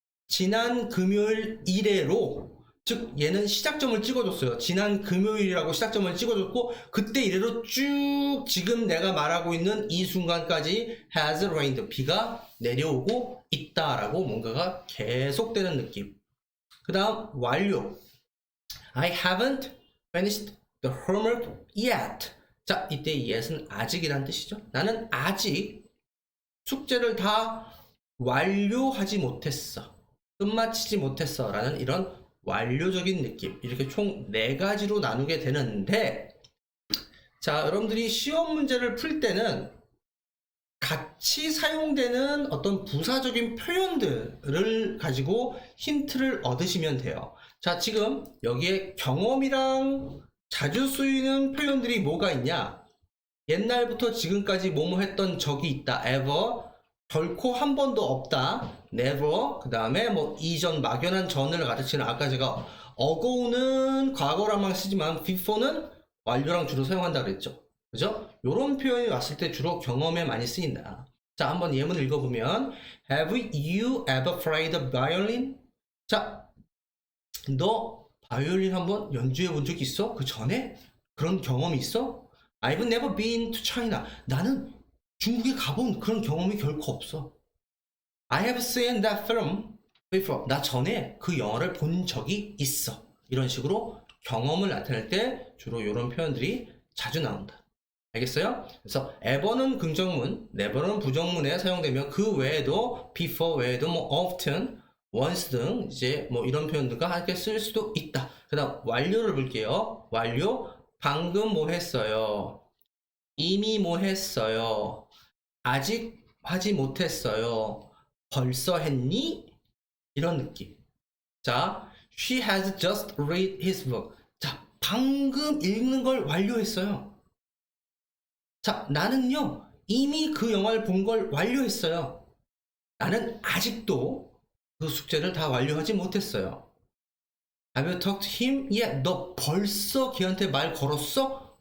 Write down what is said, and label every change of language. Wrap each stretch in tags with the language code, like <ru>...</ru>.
<ko>지난 금요일 이래로, 즉 얘는 시작점을 찍어줬어요. 지난 금요일이라고 시작점을 찍어줬고, 그때 이래로 쭉 지금 내가 말하고 있는 이 순간까지</ko> <en>has rained,</en> <ko>비가 내려오고 있다라고 뭔가가 계속되는 느낌. 그 다음 완료.</ko> <en>I haven't finished the homework yet.</en> <ko>자, 이때 yet은 아직이란 뜻이죠. 나는 아직 숙제를 다 완료하지 못했어, 끝마치지 못했어 라는 이런 완료적인 느낌. 이렇게 총 4가지로 나누게 되는데, 자, 여러분들이 시험 문제를 풀 때는 같이 사용되는 어떤 부사적인 표현들을 가지고 힌트를 얻으시면 돼요. 자, 지금 여기에 경험이랑 자주 쓰이는 표현들이 뭐가 있냐? 옛날부터 지금까지 뭐뭐 했던 적이 있다, ever, 결코 한 번도 없다, never, 그 다음에 뭐 이전, 막연한 전을 가르치는, 아까 제가 ago는 과거랑만 쓰지만 before는 완료랑 주로 사용한다 그랬죠. 그죠? 요런 표현이 왔을 때 주로 경험에 많이 쓰인다. 자, 한번 예문을 읽어보면,</ko> <en>have you ever played the violin?</en> <ko>자, 너 바이올린 한번 연주해 본 적 있어? 그 전에? 그런 경험이 있어?</ko> <en>I've never been to China.</en> <ko>나는 중국에 가본 그런 경험이 결코 없어.</ko> <en>I have seen that film before.</en> <ko>나 전에 그 영화를 본 적이 있어. 이런 식으로 경험을 나타낼 때 주로 이런 표현들이 자주 나온다. 알겠어요? 그래서 ever는 긍정문, never는 부정문에 사용되며, 그 외에도 before 외에도 뭐 often, once 등 이제 뭐 이런 표현들과 함께 쓸 수도 있다. 그 다음 완료를 볼게요. 완료. 방금 뭐 했어요? 이미 뭐 했어요? 아직 하지 못했어요? 벌써 했니? 이런 느낌. 자,</ko> <en>she has just read his book.</en> <ko>자, 방금 읽는 걸 완료했어요. 자, 나는요, 이미 그 영화를 본 걸 완료했어요. 나는 아직도 그 숙제를 다 완료하지 못했어요.</ko> <en>Have you talked to him?</en> <ko>Yeah, 너 벌써 걔한테 말 걸었어?</ko>